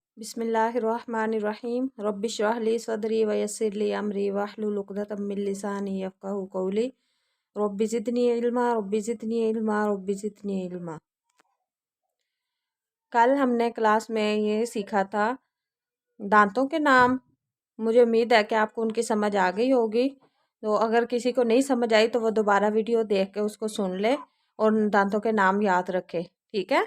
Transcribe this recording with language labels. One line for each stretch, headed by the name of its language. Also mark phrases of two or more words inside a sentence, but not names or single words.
Arabic: بسم الله الرحمن الرحيم رب اشرح لي صدري ويسر لي أمري واحلل عقدة من لساني يفقهوا قولي رب زدني علما رب زدني علما رب زدني علما.
Hindi: कल हमने क्लास में ये सीखा था दांतों के नाम। मुझे उम्मीद है कि आपको उनकी समझ आ गई होगी। तो अगर किसी को नहीं समझ आई तो वो दोबारा वीडियो देख के उसको सुन ले और दांतों के नाम याद रखे, ठीक है।